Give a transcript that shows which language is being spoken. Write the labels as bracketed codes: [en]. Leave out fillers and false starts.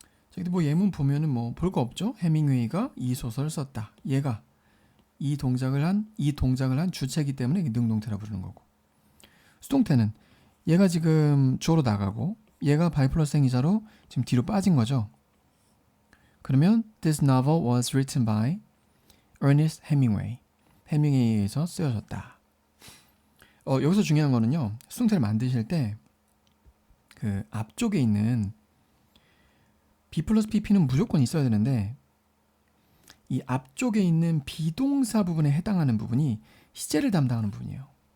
[ko] 저기 뭐 예문 보면은 뭐 볼 거 없죠. 해밍웨이가 이 소설을 썼다. 얘가 이 동작을 한 주체이기 때문에 능동태라 부르는 거고. 수동태는 얘가 지금 주어로 나가고 얘가 by 플러스 행위자로 지금 뒤로 빠진 거죠. 그러면 [en] this novel was written by Ernest Hemingway. [ko] 해밍웨이에 의해서 쓰여졌다. 여기서 중요한 거는요. 수동태를 만드실 때 그 앞쪽에 있는 B 플러스 PP는 무조건 있어야 되는데 이 앞쪽에 있는 비동사 부분에 해당하는 부분이 시제를 담당하는 부분이에요.